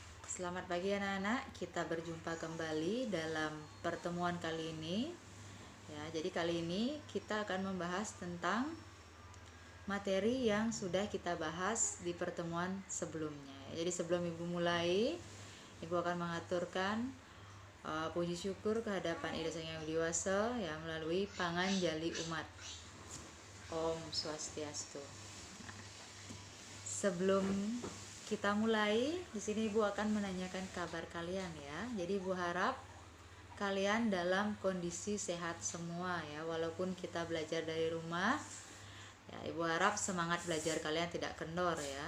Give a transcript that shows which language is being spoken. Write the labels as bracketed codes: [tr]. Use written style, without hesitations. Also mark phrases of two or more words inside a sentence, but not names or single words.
[id] Selamat pagi anak-anak, kita berjumpa kembali dalam pertemuan kali ini. Ya, jadi kali ini kita akan membahas tentang materi yang sudah kita bahas di pertemuan sebelumnya. Jadi sebelum Ibu mulai, Ibu akan mengaturkan puji syukur kehadapan Ida Sang Hyang Widi Wasa ya melalui pangan jali umat. [sa] Om Swastiastu. [id] Sebelum kita mulai, di sini Ibu akan menanyakan kabar kalian ya. Jadi Ibu harap kalian dalam kondisi sehat semua ya, walaupun kita belajar dari rumah. Ya, Ibu harap semangat belajar kalian tidak kendor ya.